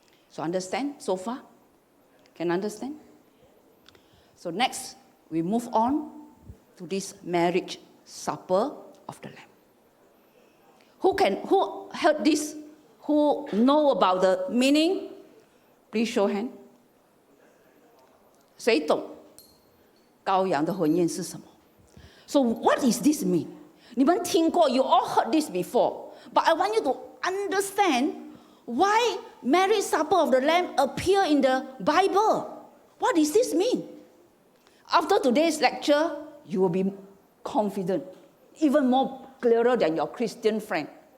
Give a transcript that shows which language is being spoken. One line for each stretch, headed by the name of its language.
English: So understand so far? Can understand? So next, we move on to this marriage supper of the Lamb. Who heard this? Who know about the meaning? Please show hand.
Chinese: 谁懂羔羊的婚宴是什么?
English: So what does this mean?
Chinese: 你们听过,
English: you all heard this before. But I want you to understand why marriage supper of the Lamb appear in the Bible. What does this mean? After today's lecture, you will be confident, even more clearer than your Christian friend.